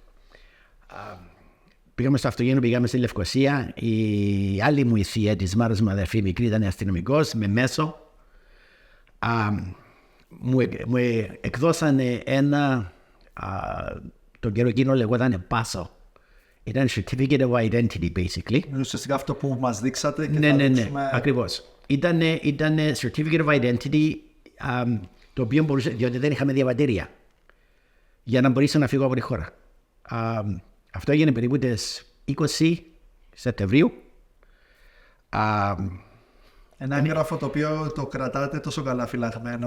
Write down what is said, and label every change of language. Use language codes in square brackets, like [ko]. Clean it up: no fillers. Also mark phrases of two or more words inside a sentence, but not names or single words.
[el] Πήγαμε στο αυτοκίνητο, πήγαμε στη Λευκοσία. Η άλλη μου η θεία της μάρας μου αδερφή μικρή ήταν αστυνομικός με μέσο. Μου εκδώσανε ένα, τον καιρό εκείνο λεγόταν πάσο. [en] Ήταν certificate of identity basically. [el] Ουσιαστικά αυτό που μας δείξατε και ναι, ακριβώς. Ήταν [en] certificate of identity [el] το οποίο μπορούσε, διότι δεν είχαμε διαβατήρια για να μπορέσω να φύγω από τη χώρα. Αυτό έγινε περίπου τις 20 Σεπτεμβρίου. Ένα έγγραφο το οποίο το κρατάτε τόσο καλά φυλαγμένο.